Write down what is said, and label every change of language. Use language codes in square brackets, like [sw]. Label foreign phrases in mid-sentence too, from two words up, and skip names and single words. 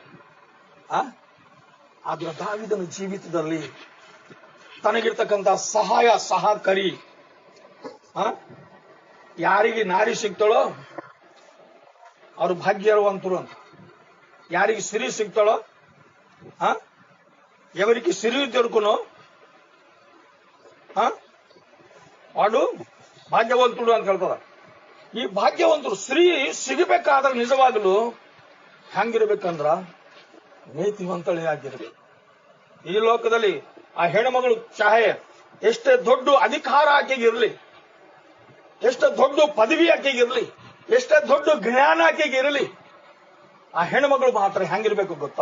[kn] ಆದ್ರ ದಾವೀದನ ಜೀವಿತದಲ್ಲಿ ತನಗಿರ್ತಕ್ಕಂಥ ಸಹಕಾರಿ ಯಾರಿಗೆ ನಾರಿ ಸಿಗ್ತಾಳೋ ಅವ್ರು ಭಾಗ್ಯವಂತರು ಅಂತ. ಯಾರಿಗೆ ಸಿರಿ ಸಿಗ್ತಾಳೋ [te] ఎవరికి సిరి దొరుకునో వాడు భాగ్యవంతుడు [kn] ಅಂತ ಹೇಳ್ತಾರ. ಈ ಭಾಗ್ಯವಂತರು ಸ್ತ್ರೀ ಸಿಗಬೇಕಾದ್ರೆ ನಿಜವಾಗಲೂ ಹೆಂಗಿರ್ಬೇಕಂದ್ರ ನೀತಿವಂತಳೇ ಆಗಿರ್ಬೇಕು. ಈ ಲೋಕದಲ್ಲಿ ಆ ಹೆಣ್ಮಗಳು ಚಾಹೆ ಎಷ್ಟೇ ದೊಡ್ಡ ಅಧಿಕಾರ ಆಕೆಗಿರ್ಲಿ, ಎಷ್ಟೇ ದೊಡ್ಡ ಪದವಿ ಆಕೆಗಿರ್ಲಿ, ಎಷ್ಟೇ ದೊಡ್ಡ ಜ್ಞಾನ ಆಕೆಗಿರಲಿ, ಆ ಹೆಣ್ಮಗಳು ಮಾತ್ರ ಹೆಂಗಿರ್ಬೇಕು ಗೊತ್ತಾ?